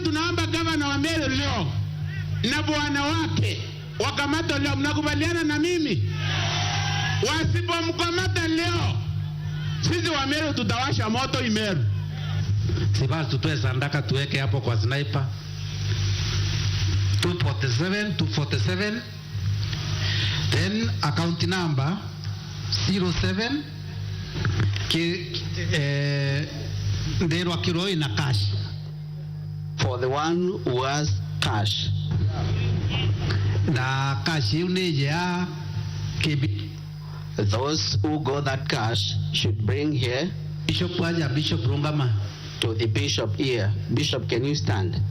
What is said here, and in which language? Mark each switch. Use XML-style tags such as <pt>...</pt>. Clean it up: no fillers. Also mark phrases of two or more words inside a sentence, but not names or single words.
<sw>Tunaomba gavana wa Meru leo na bwana wake wakamata leo. Mnakubaliana na mimi? Wasipomkamata leo, sisi wa Meru tutawasha moto Meru. Sibasi tutoe sandaka tuweke hapo kwa Sniper.</sw> <en>247 then account number 07 ndero akiroi na cash for the one who has cash.</en> <sw>Na cash ya</sw> <en>those who got that cash should bring here Bishop Rungama to the bishop here. Bishop, can you stand?</en>